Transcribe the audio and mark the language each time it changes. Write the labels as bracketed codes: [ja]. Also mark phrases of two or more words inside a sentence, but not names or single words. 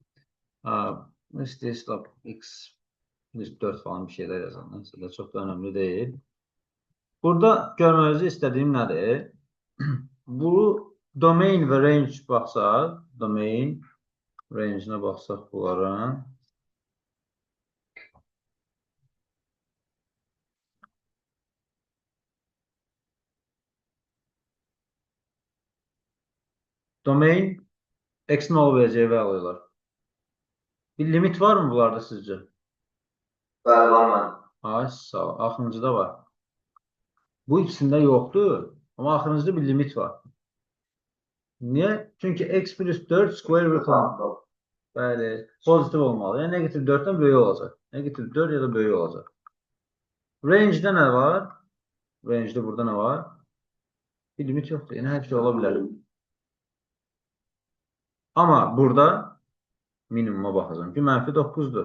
[tr] Stop x 4 falan bir şeyler yazdım. Neyse de çok da önemli değil. Burada görmenizi istediğim nedir? [az] Bu domain ve range baxsaq, [en] domain range- [az] nə baxsaq bunlara. [tr] Domain x-in olabileceği value-lar. Bir limit var mı bunlarda sizce? [az] Bəli, var mənim. Ay, sağ ol. Axırıncıda var. Bu ikisində yoxdur. Amma axırıncıda bir limit var. Niye? Çünkü [en] x plus 4 square root [az] olmalı. Bəli, pozitif olmalı. Yəni negativ 4'dən böyük olacaq. Negativ 4 ya da böyük olacaq. Range'də nə var? Range'də burada nə var? Bir limit yoxdur. Yəni hər şey ola bilər. Amma burada minimuma baxacağım ki, mənfi 9'dur.